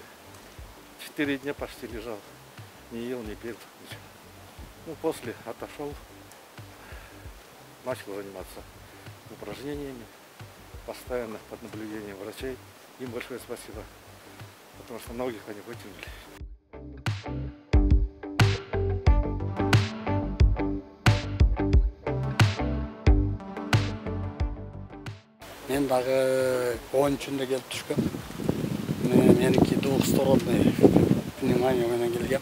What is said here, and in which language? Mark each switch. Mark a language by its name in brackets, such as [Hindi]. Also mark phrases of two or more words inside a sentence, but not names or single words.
[Russian] 4 дня почти лежал. Не ел, не пил, ничего. Ну, после отошел, начал заниматься упражнениями, постоянно под наблюдением врачей. Им большое спасибо, потому что многих они вытянули. [Kyrgyz] Мен дагы 13-нде келип түшкөм. Меники [Russian] двухсторонний пневмония [Kyrgyz] менен келгем.